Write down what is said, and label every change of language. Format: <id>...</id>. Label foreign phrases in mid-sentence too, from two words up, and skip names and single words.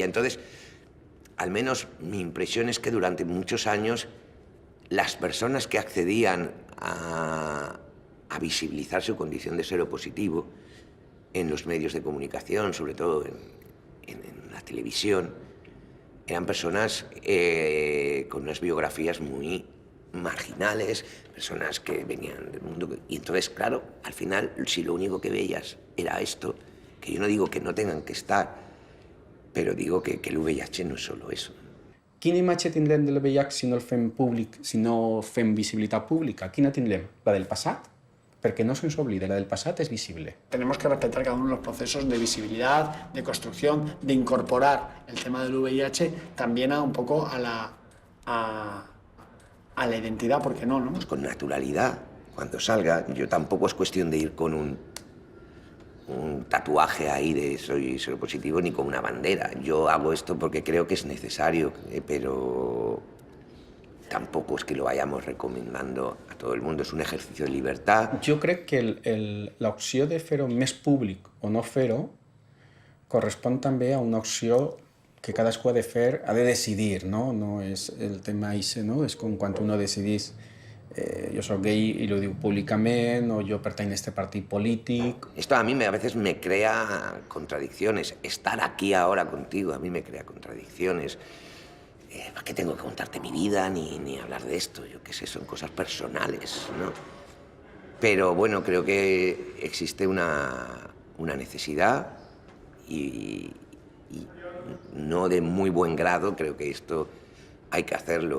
<es>Entonces, al menos mi impresión es que durante muchos años las personas que accedían a visibilizar su condición de seropositivo en los medios de comunicación, sobre todo en la televisión, eran personas con unas biografías muy marginales, personas que venían del mundo. Y entonces, claro, al final, si lo único que veías era esto, que yo no digo que no tengan que estar, pero digo que el VIH no es solo eso.</es> <ca>Quina imatge tindrem del VIH si no el fem públic, si no fem visibilitat pública? Quina tindrem? La del passat? Perquè no se'ns oblida, la del passat és visible.</ca> <es>Tenemos que respetar cada uno de los procesos de visibilidad, de construcción, de incorporar el tema del VIH también un poco a la identidad, ¿por qué no? Pues con naturalidad, cuando salga. Yo tampoco es cuestión de ir con un tatuaje ahí de soy seropositivo ni con una bandera. Yo hago esto porque creo que es necesario, pero tampoco es que lo vayamos recomendando a todo el mundo. Es un ejercicio de libertad.</es> <ca>Jo crec que l'opció de fer-ho més públic o no fer-ho correspon també a una opció que cadascú ha de decidir, no? No és el tema ese, no? És com quan uno decidís jo soc gay</ca> <es>y lo digo públicamente, o yo pertenezco a este partido político. Esto a mí a veces me crea contradicciones. Estar aquí ahora contigo a mí me crea contradicciones. ¿Para qué tengo que contarte mi vida ni hablar de esto? Yo qué sé, son cosas personales, ¿no? Pero bueno, creo que existe una necesidad y no de muy buen grado, creo que esto hay que hacerlo.</es>